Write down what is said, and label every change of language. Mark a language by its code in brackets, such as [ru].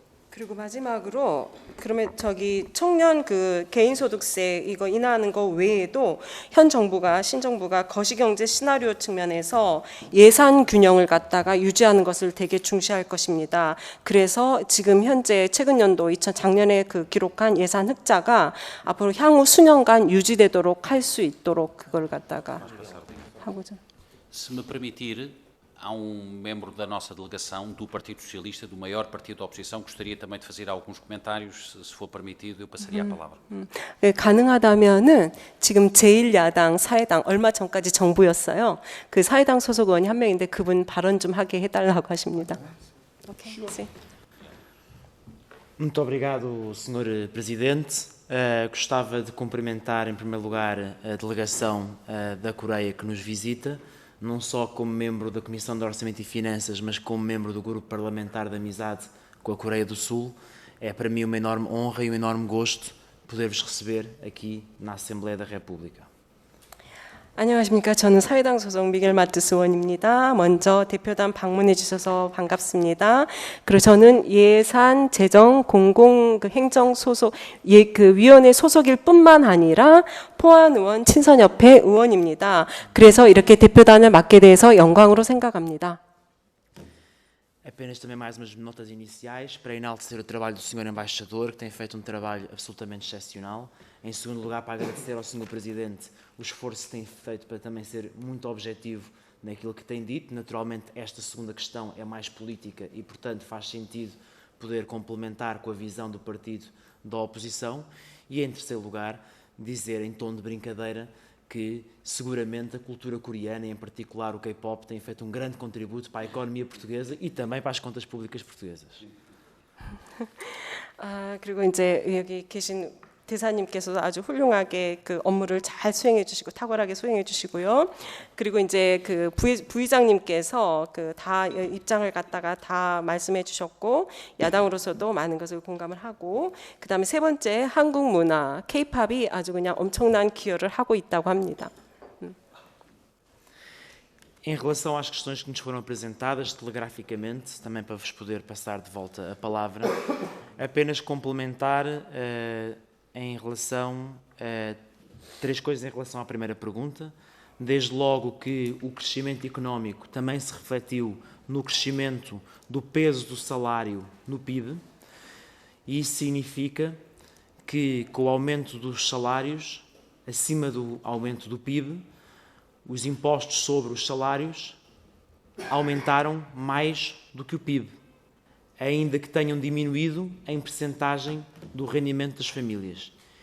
[ko] 그리고 마지막으로 그러면 청년 그 개인소득세 이거 인하하는 거 외에도 현 정부가 신정부가 거시경제 시나리오 측면에서 예산 균형을 갖다가 유지하는 것을 되게 중시할 것입니다. 그래서 지금 현재 최근 연도 작년에 그 기록한 예산 흑자가 앞으로 향후 수년간 유지되도록 할 수 있도록 그걸 갖다가 하고자. [pt] Se me permitir, há membro da nossa delegação do Partido Socialista, do maior partido da oposição, gostaria também de fazer alguns comentários, se for permitido, eu passaria a palavra. [ko] 네, 가능하다면은 지금 제1야당 사회당 얼마 전까지 정부였어요. 그 사회당 소속 의원이 한 명인데 그분 발언 좀 하게 해달라고 하십니다. 오케이. [pt] Muito obrigado, Sr. Presidente. Gostava de cumprimentar, em primeiro lugar, a delegação da Coreia que nos visita, não só como membro da Comissão de Orçamento e Finanças, mas como membro do Grupo Parlamentar de Amizade com a Coreia do Sul. É para mim uma enorme honra e um enorme gosto poder-vos receber aqui na Assembleia da República. [ko] 안녕하십니까. 저는 사회당 소속 미겔 마트스 의원입니다. 먼저 대표단 방문해 주셔서 반갑습니다. 그리고 저는 예산, 재정, 공공 행정 소속 그 위원회 소속일 뿐만 아니라 포안 의원 친선협회 의원입니다. 그래서 이렇게 대표단을 맡게 돼서 영광으로 생각합니다. [pt] Apenas também mais umas notas iniciais para enaltecer o trabalho do Sr. Embaixador, que tem feito um trabalho absolutamente excepcional. Em segundo lugar, para agradecer ao Sr. Presidente o esforço que tem feito para também ser muito objetivo naquilo que tem dito. Naturalmente, esta segunda questão é mais política e, portanto, faz sentido poder complementar com a visão do partido da oposição. E, em terceiro lugar, dizer em tom de brincadeira que seguramente a cultura coreana, e em particular o K-pop, tem feito um grande contributo para a economia portuguesa e também para as contas públicas portuguesas. [ko] 그리고 이제 여기 계신 대사님께서도 아주 훌륭하게 그 업무를 잘 수행해 주시고 탁월하게 수행해 주시고요. 그리고 이제 그 부의장님께서 그 다 입장을 갖다가 다 말씀해 주셨고 야당으로서도 많은 것을 공감을 하고, 그다음에 세 번째 한국 문화 K-팝이 아주 그냥 엄청난 기여를 하고 있다고 합니다. [pt] Em relação às questões que nos foram apresentadas telegraficamente, também para vos poder passar de volta a palavra, apenas complementar em relação a três coisas em relação à primeira pergunta. Desde logo que o crescimento económico também se refletiu no crescimento do peso do salário no PIB, e isso significa que com o aumento dos salários, acima do aumento do PIB, os impostos sobre os salários aumentaram mais do que o PIB, ainda que tenham diminuído em percentagem do rendimento das famílias.